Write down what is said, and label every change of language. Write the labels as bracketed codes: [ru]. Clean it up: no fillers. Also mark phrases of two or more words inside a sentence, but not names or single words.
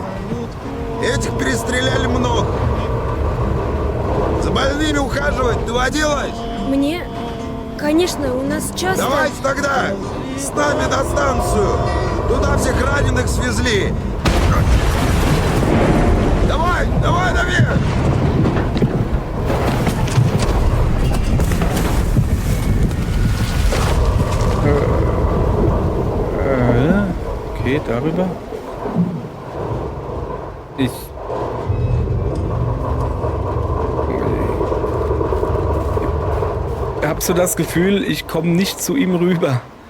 [ru] Этих перестреляли много. За больными ухаживать доводилось? Мне? Конечно, у нас часто... Давайте тогда с нами на станцию. Туда всех раненых свезли. Давай, давай наверх! [de] Okay, darüber. Ich... Hab so das Gefühl, ich komme nicht zu ihm rüber.